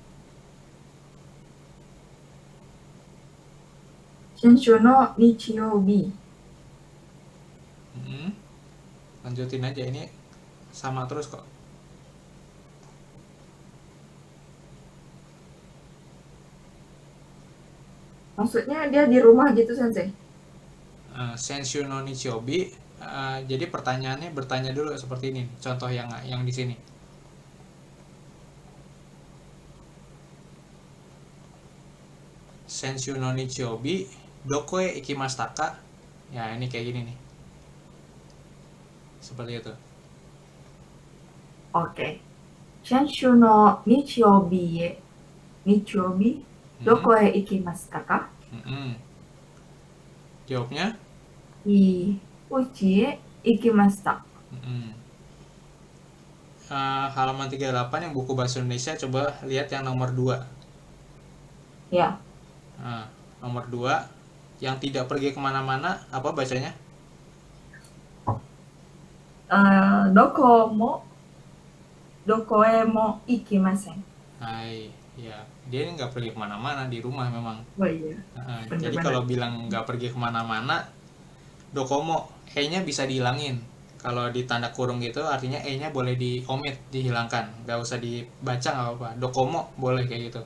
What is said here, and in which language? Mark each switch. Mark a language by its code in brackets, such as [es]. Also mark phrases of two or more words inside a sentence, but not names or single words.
[ja] Senshuno Nichiyoubi. [id] Lanjutin aja, ini sama terus kok. Maksudnya dia di rumah gitu, sensei? [ja] Senshu no Nichiobi. [id] Jadi pertanyaannya bertanya dulu seperti ini. Contoh yang di sini. [ja] Senshu no Nichiobi dokoe ikimashita ka? [id] Ya ini kayak gini nih. Seperti itu. Oke. [ja] Senshuno Nichiyoubi e. Nichiyoubi? Doko e ikimashita ka? [id] Jawabnya? [ja] Uchi e ikimashita. [id] Halaman 38 yang buku bahasa Indonesia, coba lihat yang nomor 2. Ya. Nomor 2 yang tidak pergi kemana-mana, apa bacanya? [ja] Doko e mo ikimasen. [id] Hai, ya. Dia ini nggak pergi kemana-mana, di rumah memang. Oh iya. Jadi kalau bilang nggak pergi kemana-mana, dokomo, E-nya bisa dihilangin. Kalau di tanda kurung gitu, artinya E-nya boleh diomit, dihilangkan. Nggak usah dibaca, nggak apa-apa. Dokomo boleh kayak gitu.